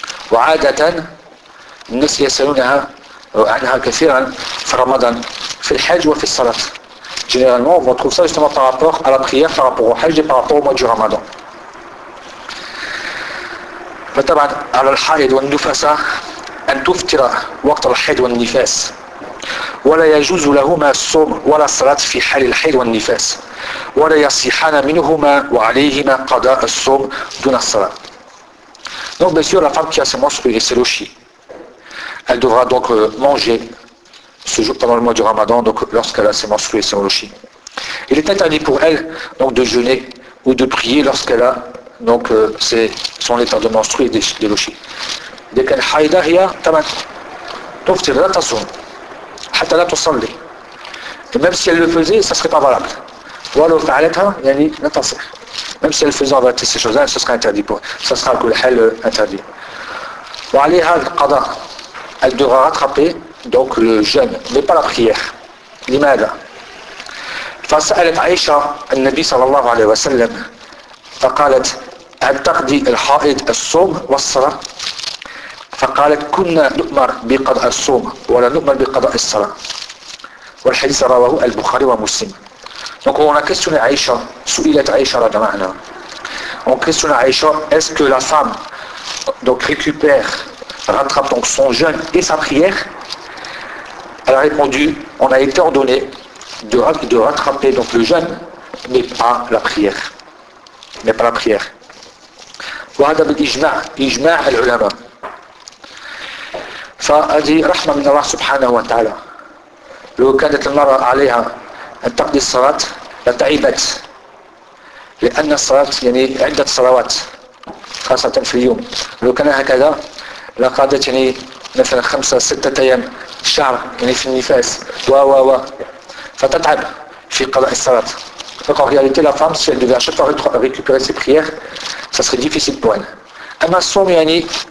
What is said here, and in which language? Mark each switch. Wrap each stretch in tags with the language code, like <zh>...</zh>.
<ar>وعادة الناس يسألونها عنها كثيرا في رمضان في الحج وفي الصلاة.</ar> <fr>Généralement, on trouve ça justement par rapport à la prière, par rapport au Hajj et par rapport au mois du Ramadan.</fr> <ar>فطبعا على الحائض والنفاس أن تفطر وقت الحيض والنفاس ولا يجوز لهما الصوم ولا الصلاة في حال الحيض والنفاس ولا يصحان منهما وعليهما قضاء الصوم دون الصلاة.</ar> <fr>Donc bien sûr, la femme qui a ses menstrues et ses logis, elle devra donc manger ce jour pendant le mois du Ramadan, donc lorsqu'elle a ses menstrues et ses logis. Il est interdit pour elle donc de jeûner ou de prier lorsqu'elle a donc son état de menstrues et des logis.</fr> <ar>إذا كان حائضة هي تمام تفطر لا تصوم حتى لا تصلي</ar> <fr>même si elle le faisait ça serait pas valable</fr> <ar>ولو فعلتها يعني لا تصح</ar> <fr>même si elle faisait en vérité ces choses là ce sera interdit pour ça sera que le hal interdit</fr> <ar>وعليها القضاء</ar> <fr>elle devra rattraper donc le jeûne mais pas la prière</fr> <ar>لماذا فسألت عائشة النبي صلى الله عليه وسلم فقالت هل تقضي الحائض الصوم والصلاة فقالت كنا نؤمر بقضاء الصوم ولا نؤمر بقضاء الصلاة والحديث رواه البخاري ومسلم.</ar> <fr>Donc on a questionné Aïcha,</fr> <ar>سئلت عائشة رضي الله عنها.</ar> <fr>On questionne Aïcha, est-ce que la femme donc rattrape donc son jeûne et sa prière? Elle a répondu, on a été ordonné de rattraper donc le jeûne, mais pas la prière.</fr> <ar>وهذا بالإجماع إجماع العلماء. فهذه رحمة من الله سبحانه وتعالى لو كانت المرأة عليها أن تقضي الصلاة لتعبت لأن الصلاة يعني عدة صلوات خاصة في اليوم لو كان هكذا لقادت يعني مثلا خمسة ستة أيام شهر يعني في النفاس و فتتعب في قضاء الصلاة</ar> <fr>donc en réalité la femme si elle devait à chaque fois récupérer ses prières ça serait difficile pour elle</fr> <ar>أما الصوم يعني</ar>